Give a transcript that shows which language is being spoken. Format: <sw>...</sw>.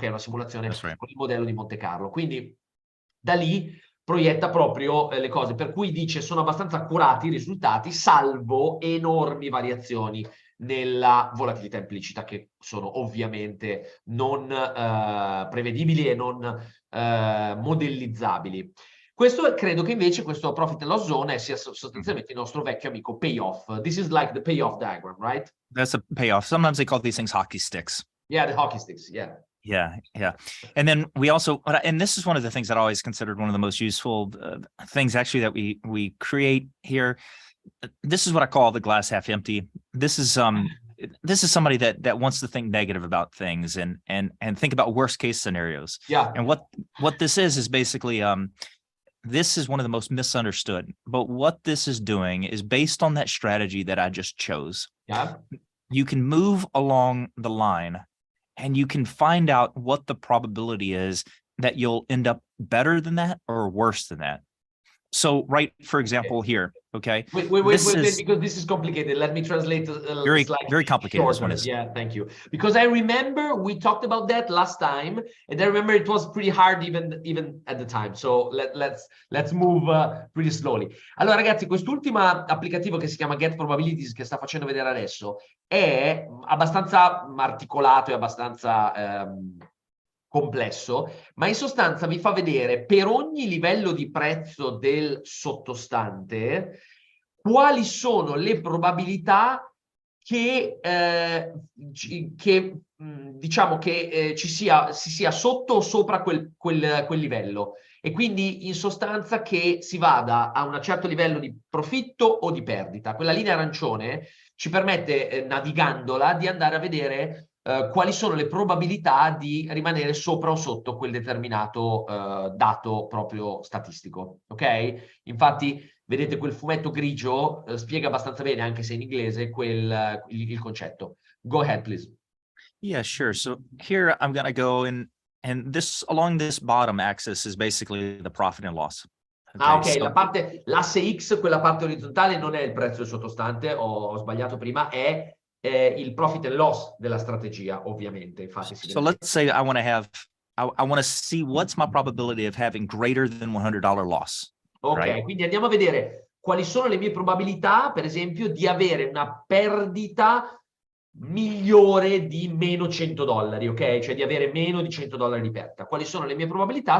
<it>Una simulazione con il modello di Monte Carlo. Quindi da lì proietta proprio le cose, per cui dice sono abbastanza accurati i risultati, salvo enormi variazioni nella volatilità implicita, che sono ovviamente non prevedibili e non modellizzabili. Questo credo che invece questo profit and loss zone sia sostanzialmente il nostro vecchio amico payoff.</it> <en>This is like the payoff diagram, right? That's a payoff. Sometimes they call these things hockey sticks. Yeah, the hockey sticks, yeah. Yeah, yeah. And then we also, and this is one of the things that I always considered one of the most useful things actually that we create here. This is what I call the glass half empty. This is somebody that wants to think negative about things and think about worst case scenarios. Yeah. And what this is basically this is one of the most misunderstood. But what this is doing is based on that strategy that I just chose. Yeah. You can move along the line and you can find out what the probability is that you'll end up better than that or worse than that. So, right, for example, here, okay? Wait, because this is complicated. Let me translate very complicated. This one is. Yeah, thank you. Because I remember we talked about that last time, and I remember it was pretty hard even at the time. So let's move pretty slowly.</en> <it>Allora, ragazzi, quest'ultimo applicativo che si chiama Get Probabilities, che sta facendo vedere adesso, è abbastanza articolato e abbastanza complesso, ma in sostanza vi fa vedere per ogni livello di prezzo del sottostante quali sono le probabilità che diciamo che si sia sotto o sopra quel livello, e quindi in sostanza che si vada a un certo livello di profitto o di perdita. Quella linea arancione ci permette, navigandola, di andare a vedere quali sono le probabilità di rimanere sopra o sotto quel determinato dato proprio statistico, ok? Infatti vedete quel fumetto grigio spiega abbastanza bene, anche se in inglese, il concetto.</it> <en>Go ahead, please. Yeah, sure. So here I'm going to go and this along this bottom axis is basically the profit and loss.</en> <it>Okay, ok, l'asse X, quella parte orizzontale, non è il prezzo del sottostante, ho sbagliato prima, è il profit and loss della strategia, ovviamente. Infatti,</it> <en>so let's say I want to see what's my probability of having greater than $100 loss. Ok, right?</en> <it>Quindi andiamo a vedere quali sono le mie probabilità, per esempio, di avere una perdita migliore di meno $100, ok? Cioè di avere meno di $100 di perdita. Quali sono le mie probabilità?</it>